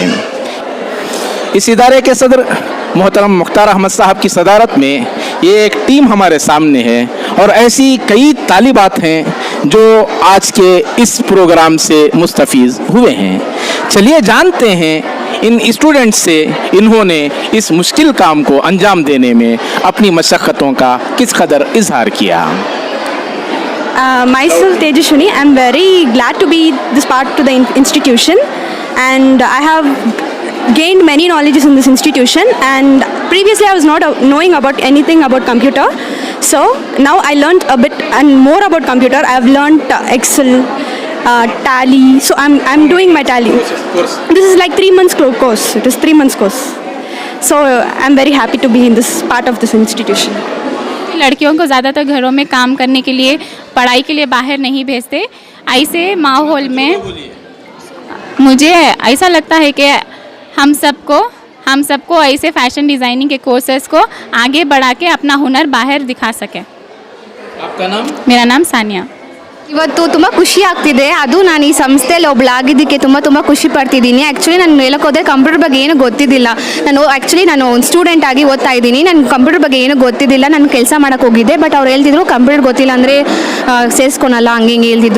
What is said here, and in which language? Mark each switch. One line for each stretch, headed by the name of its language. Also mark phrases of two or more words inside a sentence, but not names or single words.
Hindi: इस इदारे के सदर मोहतरम मुख्तार अहमद साहब की सदारत में ये एक टीम हमारे सामने है और ऐसी कई तालिबात हैं जो आज के इस प्रोग्राम से मुस्तफ़ीज़ हुए हैं। चलिए जानते हैं इन स्टूडेंट्स से इन्होंने इस मुश्किल काम को अंजाम देने में अपनी मशक्क़तों का किस कदर इजहार किया।
English: Myself Tejashwini, I am very glad to be this part to the institution, and I have gained many knowledges in this institution, and previously I was not knowing about anything about computer, so now I learned a bit and more about computer. I have learned Excel, Tally, so I'm doing my Tally. This is like 3 months course. It is 3 months course, so I'm very happy to be in this part of this institution.
Hindi: लड़कियों को ज़्यादातर घरों में काम करने के लिए, पढ़ाई के लिए बाहर नहीं भेजते। ऐसे माहौल में मुझे ऐसा लगता है कि हम सबको ऐसे
English: fashion designing
Hindi: के कोर्सेस को आगे बढ़ा के अपना हुनर बाहर दिखा सके। आपका नाम? मेरा नाम सानिया।
Kannada: ಇವತ್ತು ತುಂಬ ಖುಷಿ ಆಗ್ತಿದೆ. ಅದು ನಾನು ಈ ಸಂಸ್ಥೆಯಲ್ಲಿ ಒಬ್ಬಳಾಗಿದ್ದಕ್ಕೆ ತುಂಬ ಖುಷಿ ಪಡ್ತಿದ್ದೀನಿ. ಆ್ಯಕ್ಚುಲಿ ನಾನು ಹೇಳಕ್ಕೆ ಹೋದರೆ ಕಂಪ್ಯೂಟರ್ ಬಗ್ಗೆ ಏನು ಗೊತ್ತಿದ್ದಿಲ್ಲ. ನಾನು ಸ್ಟೂಡೆಂಟ್ ಆಗಿ ಓದ್ತಾ ಇದ್ದೀನಿ. ನನಗೆ ಕಂಪ್ಯೂಟರ್ ಬಗ್ಗೆ ಏನು ಗೊತ್ತಿದ್ದಿಲ್ಲ. ನಾನು ಕೆಲಸ ಮಾಡೋಕ್ಕೆ ಹೋಗಿದ್ದೆ, ಬಟ್ ಅವ್ರು ಹೇಳ್ತಿದ್ರು ಕಂಪ್ಯೂಟರ್ ಗೊತ್ತಿಲ್ಲ ಅಂದರೆ ಸೇರಿಸ್ಕೊಳಲ್ಲ, ಹಂಗೆ ಹಿಂಗೆ ಹೇಳ್ತಿದ್ರು.